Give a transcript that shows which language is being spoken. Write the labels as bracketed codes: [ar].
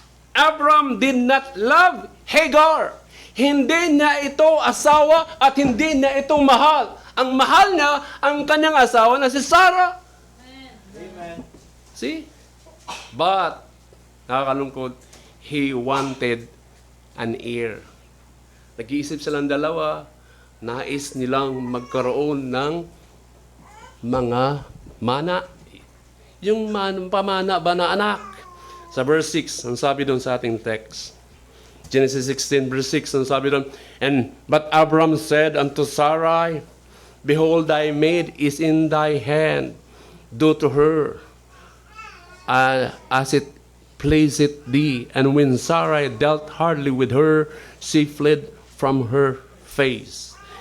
[en] Abraham did not love Hagar. [tl] Hindi niya ito asawa at hindi niya ito mahal. Ang mahal niya ang kanyang asawa na si Sarah. Amen. [en] See? But, [tl] nakakalungkot, [en] he wanted an heir. [tl] Nag-iisip silang dalawa, nais nilang magkaroon ng mga mana. Yung pamana ba na anak? Sa verse 6, ang sabi doon sa ating text. [en] Genesis 16, verse 6, [tl] ang sabi doon, [en] But Abram said unto Sarai, Behold, thy maid is in thy hand. Do to her as it pleaseth thee. And when Sarai dealt hardly with her, she fled from her face.